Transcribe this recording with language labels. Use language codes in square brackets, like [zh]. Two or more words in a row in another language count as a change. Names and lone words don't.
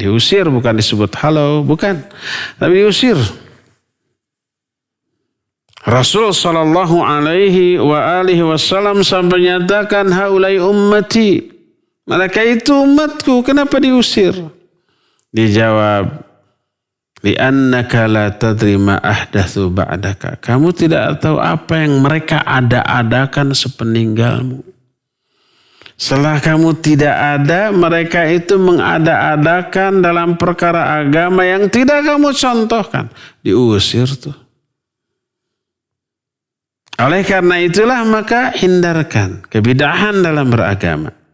[id] Diusir, bukan disebut halau, bukan. Tapi diusir. Rasul SAW sampai menyatakan [ar] هؤلاء أمتي. [id] Mereka itu umatku, kenapa diusir? Dijawab, [ar] لأنك لا تدري ما أحدثوا بعدك. [id] Kamu tidak tahu apa yang mereka ada-adakan sepeninggalmu. Setelah kamu tidak ada, mereka itu mengada-adakan dalam perkara agama yang tidak kamu contohkan. Diusir tuh. Oleh karena itulah maka hindarkan kebid'ahan dalam beragama.